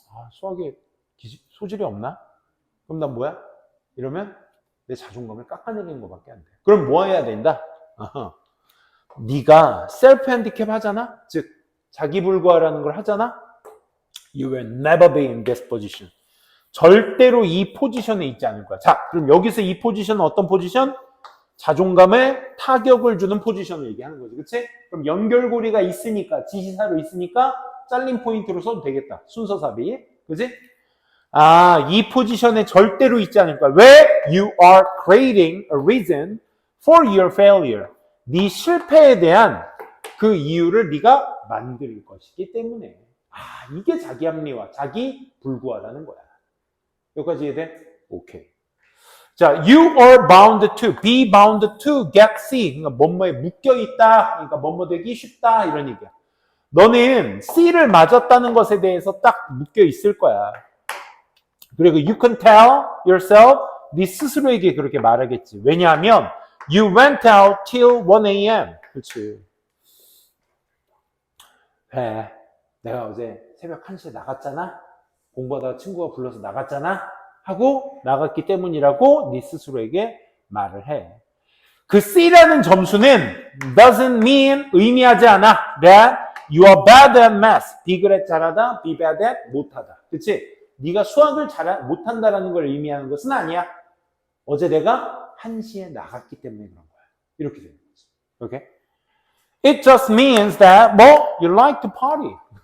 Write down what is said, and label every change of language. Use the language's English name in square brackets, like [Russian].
[Korean] 수학에 소질이 없나? 그럼 난 뭐야? 이러면 내 자존감을 깎아내리는 것밖에 안 돼. 그럼 뭐 해야 된다? 네가 셀프 핸디캡 하잖아? 즉 자기 불과라는 걸 하잖아? [English] You will never be in this position. [Korean] 절대로 이 포지션에 있지 않을 거야. 자, 그럼 여기서 이 포지션은 어떤 포지션? 자존감에 타격을 주는 포지션을 얘기하는 거지. 그치? 그럼 연결고리가 있으니까, 지시사로 있으니까 잘린 포인트로 써도 되겠다. 순서삽입. 그치? 이 포지션에 절대로 있지 않을 거야. 왜? [English] You are creating a reason for your failure. [Korean] 네 실패에 대한 그 이유를 네가 만들 것이기 때문에. 이게 자기 합리화, 자기 불구화라는 거야. 여기까지 이해돼? 오케이. [English] 자, you are bound to, be bound to get C. [Korean] 그러니까 뭐뭐에 묶여있다. 그러니까 뭐뭐 되기 쉽다. 이런 얘기야. 너는 C를 맞았다는 것에 대해서 딱 묶여있을 거야. 그리고 [English] you can tell yourself, [Korean] 네 스스로에게 그렇게 말하겠지. 왜냐하면 [English] you went out till 1 a.m. [Korean] 그렇지. 내가 어제 새벽 1시에 나갔잖아. 공부하다가 친구가 불러서 나갔잖아. 하고 나갔기 때문이라고 네 스스로에게 말을 해. 그 C라는 점수는 [English] doesn't mean [Korean] 의미하지 않아. [English] that you are bad at math. [Korean] B를 at 잘하다, be bad at 못하다. 그치? 네가 수학을 못한다라는 걸 의미하는 것은 아니야. 어제 내가 1시에 나갔기 때문에 그런 거야. 이렇게 되는 거지. 오케이? [English] It just means that you like to party.